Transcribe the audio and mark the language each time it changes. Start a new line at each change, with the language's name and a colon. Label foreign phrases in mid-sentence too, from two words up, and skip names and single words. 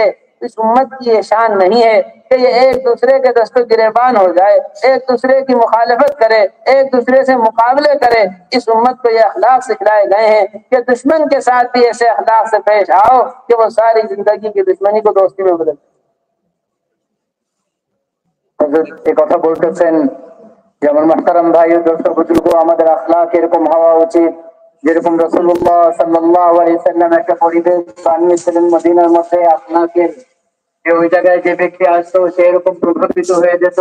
Urdu: اس امت کی یہ شان نہیں ہے کہ یہ ایک دوسرے کے دست و گریبان ہو جائے، ایک دوسرے کی مخالفت کرے، ایک دوسرے سے مقابلے کرے۔ اس امت کو یہ اخلاق سکھلائے گئے ہیں کہ دشمن کے ساتھ بھی ایسے اخلاق سے پیش آؤ کہ وہ ساری زندگی کی دشمنی کو دوستی میں بدل۔
Bangla: এই কথা বলতেছেন যেমন محترم ভাই ও দর্শক বুজুর্গ, আমাদের আখলাক এরকম হওয়া উচিত যেরকম রাসূলুল্লাহ সাল্লাল্লাহু আলাইহি সাল্লাম একটা পরিবেশ বানিয়েছিলেন মদিনার মধ্যে আখলাকের, যে ওই জায়গায় যে ব্যক্তি আসতো সে এরকম প্রভাবিত হয়ে যেত।